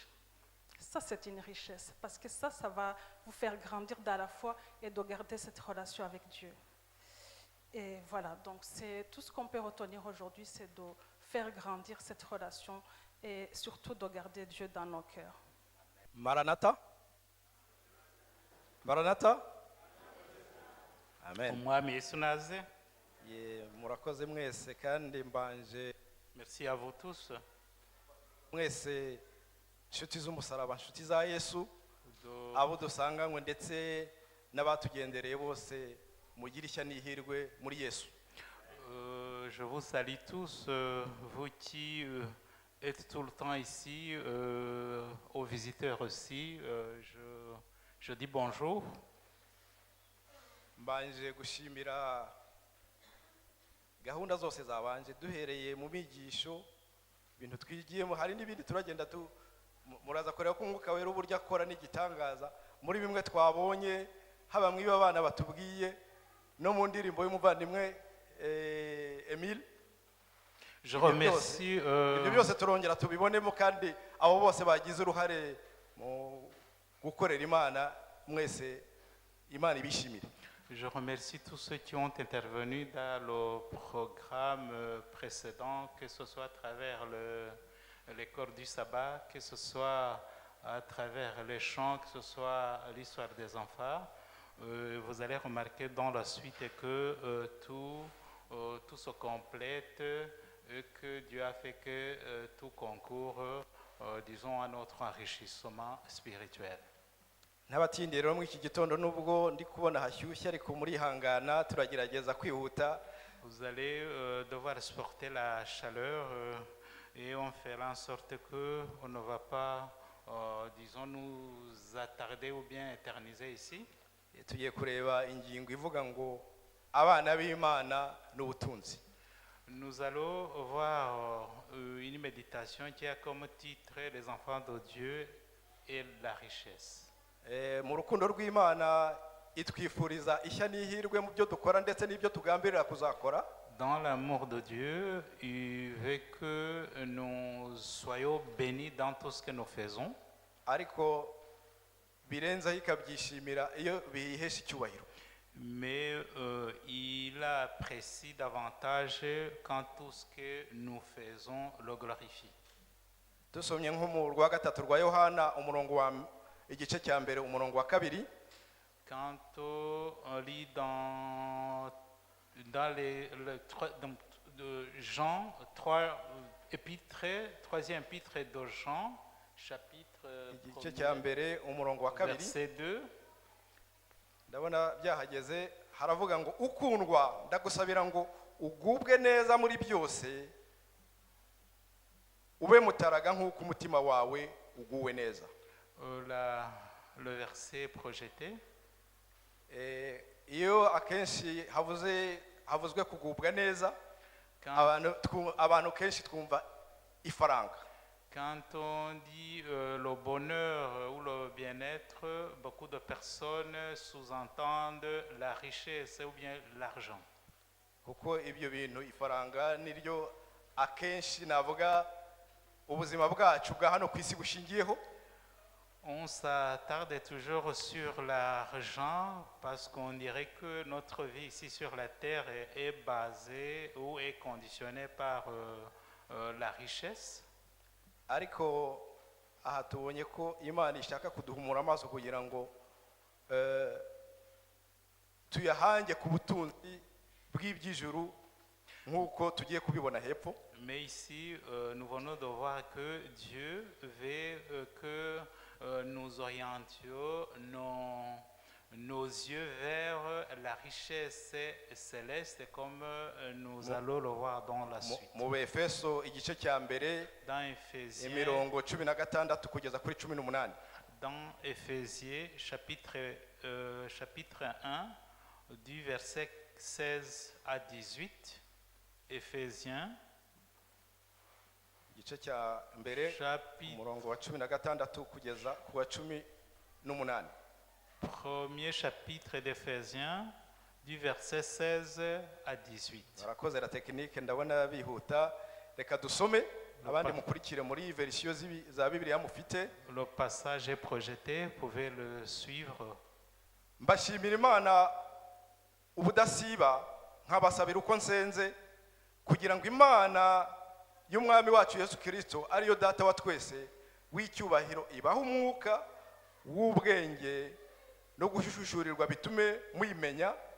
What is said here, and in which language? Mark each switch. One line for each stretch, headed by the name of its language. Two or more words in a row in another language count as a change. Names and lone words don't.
French: Ça, c'est une richesse, parce que ça va vous faire grandir dans la foi et de garder cette relation avec Dieu. Et voilà, donc c'est tout ce qu'on peut retenir aujourd'hui, c'est de faire grandir cette relation et surtout de garder Dieu dans nos cœurs. Maranatha. Maranatha. Amen.
Kinyarwanda: Umwami Yesu naze. Murakoze mwese kandi mbanje
French: Merci à vous tous
Kinyarwanda: mwese inshuti z'umusaraba, inshuti za Yesu, abo dusanganywe ndetse n'abatugendereye bose, mugire ishya n'ihirwe muri Yesu.
French: Je vous salue tous, vous qui êtes tout le temps ici, aux visiteurs aussi. Je dis bonjour.
Kinyarwanda: Mbanje gushimira gahunda zose zabanje, duhereye mu migisho, ibintu twigiyemo, hari n'ibindi turagenda muraza kureba ko Umwuka Wera uburyo akora n'igitangaza muri bimwe twabonye, haba mwiba abana batubwiye no mu ndirimbo y'umuvandimwe Emile.
French: Je remercie.
Kinyarwanda: Ibyo byose turongera tubibonemo, kandi abo bose bagize uruhare mu gukorera Imana, mwese Imana ibishimire.
French: Je remercie tous ceux qui ont intervenu dans le programme précédent, que ce soit à travers les corps du sabbat, que ce soit à travers les chants, que ce soit l'histoire des enfants. Vous allez remarquer dans la suite que tout se complète et que Dieu a fait que tout concourt, disons, à notre enrichissement spirituel.
Kinyarwanda: N'abatindi rero muri iki gitondo nubwo ndi kubona hashyushye ariko muri hangana turagerageza kwihuta.
French: Vous allez devoir supporter la chaleur et on fera en sorte que on ne va pas, disons, nous attarder ou bien éterniser ici.
Kinyarwanda: Tugiye kureba ingingo ivuga ngo abana b'Imana n'ubutunzi.
French: Nous allons voir une méditation qui a comme titre les enfants de Dieu et la richesse.
Kinyarwanda: Mu rukundo rw'Imana itwifuriza ishya n'ihirwe mu byo dukora ndetse n'ibyo tugambirira kuzakora.
French: Dans l'amour de Dieu, il veut que nous soyons bénis dans tout ce que nous faisons.
Kinyarwanda: Ariko birenzaho ikabyishimira iyo bihesha icyubahiro.
French: Mais il apprécie davantage quand tout ce que nous faisons le glorifie.
Kinyarwanda: Dusomye nko mu rwa gatatu rwa Yohana umurongo wa igice cya mbere umurongo wa kabiri.
French: Quand on lit dans Jean, 3e épître de Jean, chapitre
Kinyarwanda: igice cya mbere umurongo wa kabiri,
French: verset 2.
Kinyarwanda: Ndabona byahageze, haravuga ngo ukundwa ndagusabira ngo ugubwe neza muri byose, ube mutaraga nk'uko umutima wawe uguwe neza.
French: Le verset projeté.
Kinyarwanda: Iyo akenshi havuzwe kugubwa neza, abantu kenshi twumva ifaranga.
French: Quand on dit le bonheur ou le bien-être, beaucoup de personnes sous-entendent la richesse ou bien l'argent.
Kinyarwanda: Kuko ibyo bintu ifaranga niryo akenshi navuga ubuzima bwacu bwa hano ku isi bushingiyeho.
French: On s'attarde toujours sur l'argent parce qu'on dirait que notre vie ici sur la terre est basée ou est conditionnée par la richesse.
Kinyarwanda: Ariko aha tubonye ko Imana ishaka kuduhumura amaso kugira ngo tuyahange ku butunzi bw'iby'ijuru nk'uko tugiye kubibona hepfo.
French: Mais ici, nous venons de voir que Dieu veut que nous orientions nos yeux vers la richesse céleste comme nous allons le voir dans la suite.
Kinyarwanda: Mu Efeso igice cya mbere
French: Dans Éphésiens,
Kinyarwanda: imirongo 16 kugeza kuri 18.
French: dans Éphésiens chapitre 1 du verset 16 à 18. Éphésiens
Kinyarwanda: igice cya mbere umurongo wa 16 kugeza ku wa 18.
French: Premier chapitre d'Éphésiens du verset 16 à 18.
Kinyarwanda: Barakoze
French: la technique
Kinyarwanda: ndabona bihuta, reka dusome abandi mukurikire muri version za Bibiliya mufite.
French: Le passage est projeté, vous pouvez le suivre.
Kinyarwanda: Mbashimira Imana ubudasiba nkabasabira uko nsenze kugira ngo Imana y'umwami wacu Yesu Kristo ariyo data wa twese w'icyubahiro ibaho umwuka w'ubwenge no gushushurirwa bitume muyimenya.